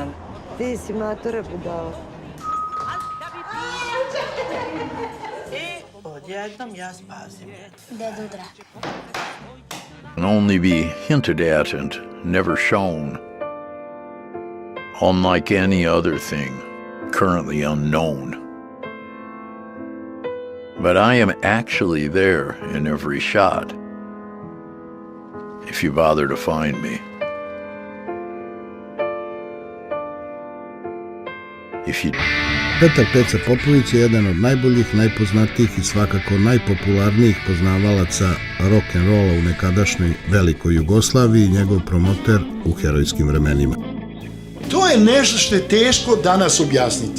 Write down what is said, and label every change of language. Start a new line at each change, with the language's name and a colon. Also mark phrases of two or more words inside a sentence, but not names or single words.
Croatian: Ti si matore budala. I odjednom ja spazim. Dedudra.
English: Can only be hinted at and never shown. Unlike any other thing, currently unknown. But I am actually there in every shot, if you bother to find me. If you...
Croatian: Petar Peca Popović je jedan od najboljih, najpoznatijih i svakako najpopularnijih poznavalaca rock'n'rolla u nekadašnjoj velikoj Jugoslaviji i njegov promoter u herojskim vremenima. To je nešto što je teško danas objasniti.